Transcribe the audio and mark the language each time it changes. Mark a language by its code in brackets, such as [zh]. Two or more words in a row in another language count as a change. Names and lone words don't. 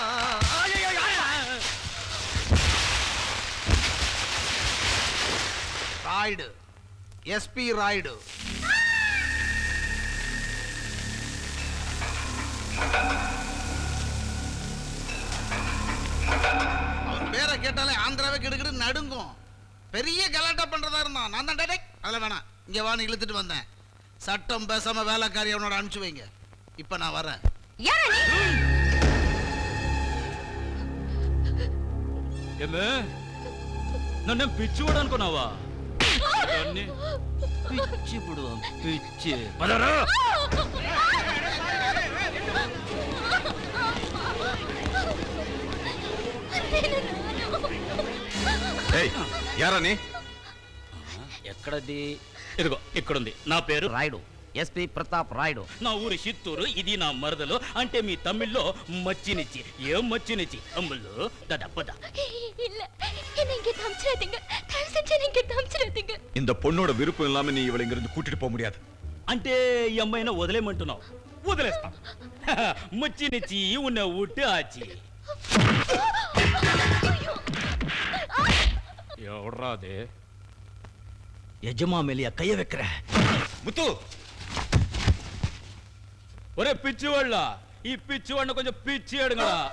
[ta] ராய்டு எஸ்பி ராய்டு அவர் பேரை கேட்டாலே ஆந்திராவே கிடுக்கிட்டு நடுங்கும் பெரிய கலாட்டா பண்றதா இருந்தான் நான் தான் டேய் அதெல்லாம் வேணாம் இங்க வான்னு இழுத்துட்டு வந்தேன் சட்டம் பேசாம வேலைக்காரி அவனோட அனுப்பிச்சு வைங்க இப்ப நான் வரேன் [te] ఏమే నన్ను పిచ్చివాడు అనుకున్నావా పిచ్చి ఇప్పుడు పిచ్చి పదరా [ta] யாரா நீ [te] ఎక్కడది ఇదిగో ఇక్కడుంది నా పేరు రాయుడు ఎస్పి ప్రతాప్ రాయుడు నా ఊరి చిత్తూరు ఇది నా మరదలు అంటే మీ తమిళ్లో మచ్చినిచ్చి ఏం మచ్చినిచ్చి అమ్ములు దడపద [ta] இல்ல என்ன இங்க தம்ச்சிராதீங்க தயவு செஞ்சு நீங்க தம்ச்சிராதீங்க இந்த பொண்ணோட விருப்பம் இல்லாம நீ இவளை இங்கிருந்து கூட்டிட்டு போக முடியாது [te] అంటే ఈ అమ్మాయిని వదిలేయమంటున్నావు వదిలేస్తా మచ్చినిచ్చి ఉన్న ఊட்டு ఆచి ఎవడ్రాదే [ta] எஜமா மேலியா கைய வைக்கிற முத்து [te] ఒరే పిచ్చివాళ్ళ ఈ పిచ్చివాడిని కొంచెం పిచ్చి అడుగురా